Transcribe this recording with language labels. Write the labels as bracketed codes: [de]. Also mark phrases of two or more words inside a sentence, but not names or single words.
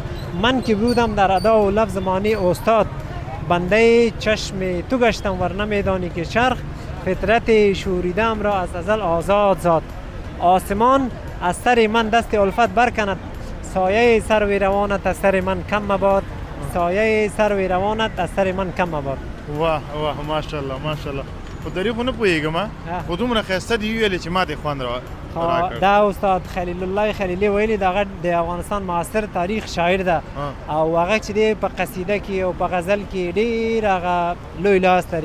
[fa] من که بودم در ادا و لفظ معنی استاد بنده چشم تو گشتم ور نمیدانی که چرخ فطرت شوریدم را از ازل آزاد زاد. آسمان از سر من دست الفت برکند سایه سروی روانت از سر من کم مباد. سایه سروی روانت از سر من کم مباد. [ps] واه واه ماشاءالله ماشاءالله. خو دری خو نه پوهیږم خو دومره ښایسته دي ویلې چې ما دې خوند راکړ. دا استاد خلیل الله خلیلی ویلي دغه د افغانستان معاصر تاریخ شاعر ده او هغه چې دی په قصیده کې او په غزل کې ډېر هغه لوی لاس لري.